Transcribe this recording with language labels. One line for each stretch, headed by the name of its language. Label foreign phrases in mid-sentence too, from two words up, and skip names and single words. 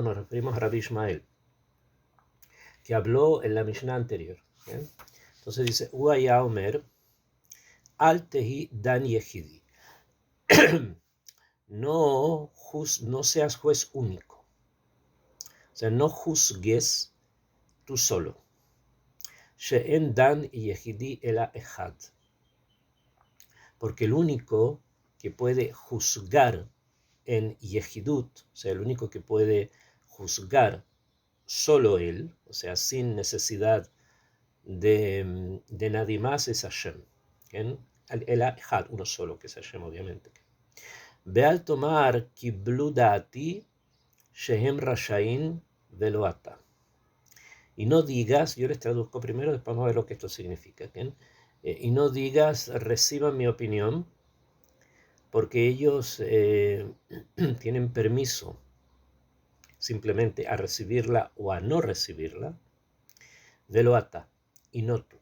Spanish: Nos referimos a Rabbi Ishmael, que habló en la Mishnah anterior. ¿Bien? Entonces dice,
Hebrew: היה אומר, אל תהי דן יחידי.
Spanish: No seas juez único. O sea, no juzgues tú solo.
Hebrew: שאין דן יחידי אלא אחד.
Spanish: Porque el único que puede juzgar en yehidut, o sea, el único que puede juzgar solo él, o sea, sin necesidad de nadie más, es Hashem. El echad, uno solo, que es Hashem, obviamente.
Hebrew: ואל תאמר קבלו דעתי שהם רשאין ולא אתה.
Spanish: Y no digas, yo les traduzco primero, después vamos a ver lo que esto significa. Y no digas, reciban mi opinión, porque ellos tienen permiso simplemente a recibirla o a no recibirla,
Hebrew: ולא אתה,
Spanish: y no tú.